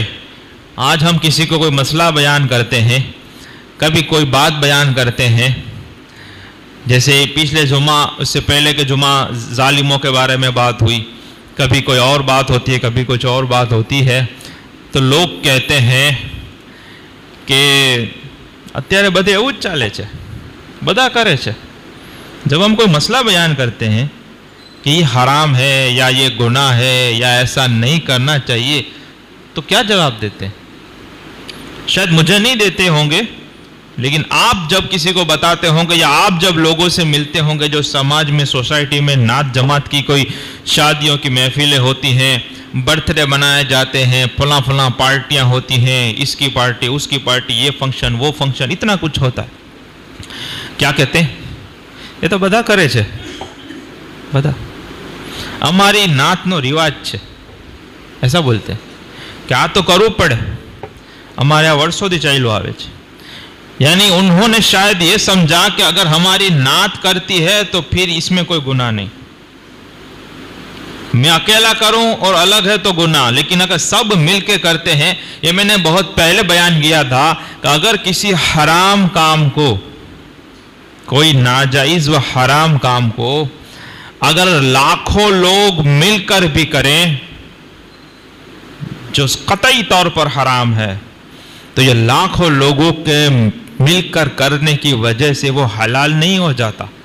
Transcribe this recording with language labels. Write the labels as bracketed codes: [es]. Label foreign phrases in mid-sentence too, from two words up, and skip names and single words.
[ur] آج ہم کسی کو کوئی مسئلہ بیان کرتے ہیں، کبھی کوئی بات بیان کرتے ہیں، جیسے پچھلے جمعہ، اس سے پہلے کے جمعہ ظالموں کے بارے میں بات ہوئی، کبھی کوئی اور بات ہوتی ہے، کبھی کچھ اور بات ہوتی ہے. تو لوگ کہتے ہیں کہ [gu] અત્યારે બધે એવું જ ચાલે છે، બધા કરે છે. [ur] جب ہم کوئی مسئلہ بیان کرتے ہیں کہ یہ حرام ہے یا یہ گناہ ہے یا ایسا نہیں کرنا چاہیے، تو کیا جواب دیتے ہیں؟ شاید مجھے نہیں دیتے ہوں گے، لیکن آپ جب کسی کو بتاتے ہوں گے یا آپ جب لوگوں سے ملتے ہوں گے جو سماج میں، سوسائٹی میں نعت جماعت کی کوئی شادیوں کی محفلیں ہوتی ہیں، برتھ ڈے منائے جاتے ہیں، فلاں پارٹیاں ہوتی ہیں، اس کی پارٹی اس کی پارٹی، یہ فنکشن وہ فنکشن، اتنا کچھ ہوتا ہے. کیا کہتے ہیں؟ یہ تو [gu] બધા કરે છે، બધા અમારી નાતનો રિવાજ છે، [ur] ایسا બોલتے ہیں کہ [gu] આ તો કરવું પડે، [ur] ہمارے یہاں [gu] વર્ષોથી ચાલ્યું આવે છે. [ur] یعنی انہوں نے شاید یہ سمجھا کہ اگر ہماری نعت کرتی ہے تو پھر اس میں کوئی گناہ نہیں. میں اکیلا کروں اور الگ ہے تو گناہ، لیکن اگر سب مل کے کرتے ہیں، یہ میں نے بہت پہلے بیان کیا تھا کہ اگر کسی حرام کام کو، کوئی ناجائز و حرام کام کو اگر لاکھوں لوگ مل کر بھی کریں جو قطعی طور پر حرام ہے، تو یہ لاکھوں لوگوں کے مل کر کرنے کی وجہ سے وہ حلال نہیں ہو جاتا.